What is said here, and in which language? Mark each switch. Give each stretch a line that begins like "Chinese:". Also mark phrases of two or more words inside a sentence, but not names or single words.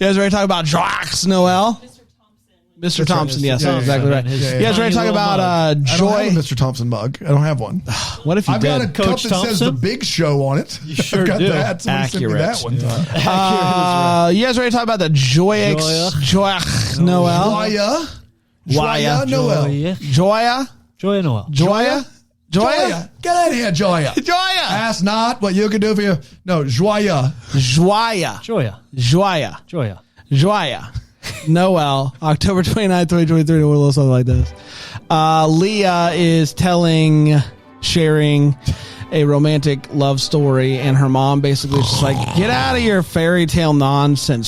English: You guys ready to talk about Joyeux, Noel? Mr. Thompson, yes, Yeah, exactly right. yeah. You guys ready to talk about I don't Joy? have a Mr. Thompson mug. I don't have one. What if you I've did? got a cup Coach that says Thompson? The Big Show on it. You sure I've got do. that. Somebody sent me Accurate. that one time. You guys ready to talk about the Joyeux Noel? Joyeux Noel. Joya? Joyeux Noel. Joya? Joyeux. Get out of here, Joyeux. Joya! Ask not what you can do for you. No, Joyeux. Joya. Joya. Joya. Joya. Joya. Noel, October 29th, 2023, or a little something like this. Leah is sharing a romantic love story, and her mom basically is just like, get out of your fairy tale nonsense.